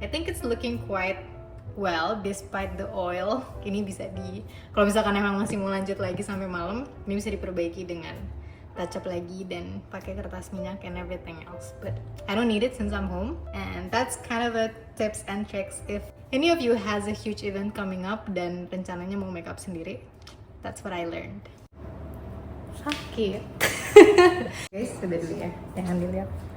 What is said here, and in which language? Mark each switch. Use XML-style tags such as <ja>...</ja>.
<en>I think it's looking quite well despite the oil.</en> <id>Ini bisa kalau misalkan emang masih mau lanjut lagi sampai malam, ini bisa diperbaiki dengan touch up lagi dan pakai kertas minyak</id> <en>and everything else. But I don't need it since I'm home. And that's kind of a tips and tricks if any of you has a huge event coming up</en> <id>dan rencananya mau makeup sendiri.</id> <en>That's what I learned.</en> <id>Sakit. Guys, sudah dulu ya, jangan dilihat.</id>